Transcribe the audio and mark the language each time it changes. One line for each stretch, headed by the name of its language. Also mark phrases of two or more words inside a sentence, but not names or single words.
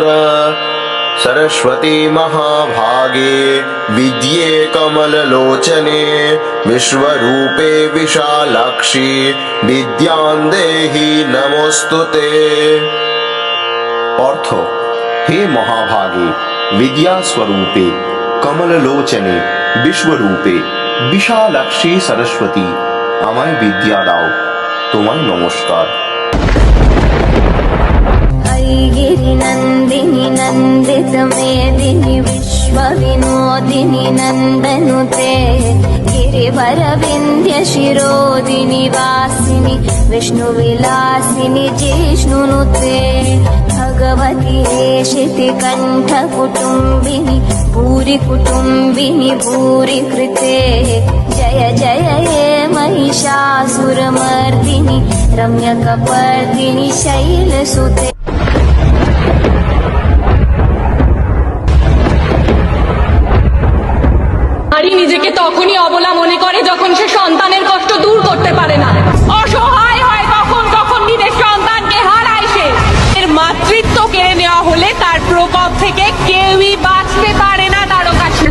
Sanskrit: सरस्वती महाभागे विद्ये कमललोचने, विश्वरूपे विशालाक्षी विद्यां देहि नमोस्तुते। अर्थ, हे महाभागे विद्या स्वरूपे कमललोचने विश्वरूपे विशालाक्षी सरस्वती
Bangla: আমায় বিদ্যা দাও, তোমায় নমস্কার।
Sanskrit: गिरिनन्दिनि नन्दित मेदिनि विश्वविनोदिनि नन्दनुते, गिरिवरविन्द्य शिरोदिनि वासिनि विष्णुविलासिनि जिष्णुनुते। भगवति हेशितिकण्ठकुटुम्बिनि भूरि कुटुम्बिनि भूरि कृते। जय जय हे महिषासुरमर्दिनि रम्यकपर्दिनि शैलसुते।
Bangla: নারী নিজেকে তখনই অবলা মনে করে যখন সে সন্তানের কষ্ট দূর করতে পারে না, অসহায় হয় তখন নিজের সন্তানকে হারায় সে। এর মাতৃত্ব কেড়ে নেওয়া হলে তার প্রকোপ থেকে কেউই বাঁচতে পারে না তারকাসুর।